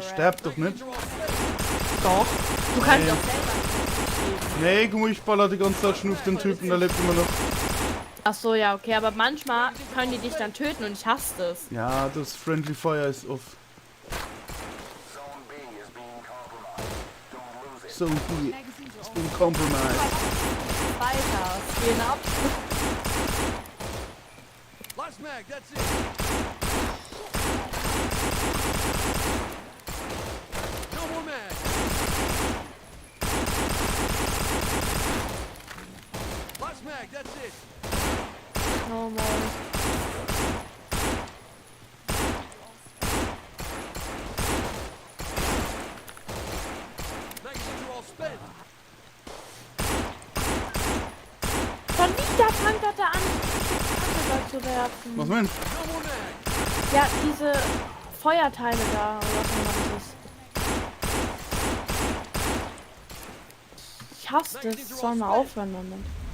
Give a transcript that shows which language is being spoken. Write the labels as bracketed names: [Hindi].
[German] Der sterbt doch nicht. Doch. Du kannst Nee. doch selber. Nee, guck mal, ich baller die ganze Zeit schon auf den Typen, der lebt immer noch. Ach so, ja, okay, aber manchmal können die dich dann töten und ich hasse das. Ja, das Friendly Fire ist off. [English] So B is being compromised. [German] Weiter, gehen ab. [English] Last mag, that's it. No more mags. Last mag, that's it. [German] Oh Mann. [English] Magazines are all spent. [German] Schon wieder fängt er da an, Kacke zu werfen. Was meinst [English] No more mags. [German] Ja, diese Feuerteile da, oder was immer das ist. Ich hasse das, soll mal aufhören damit.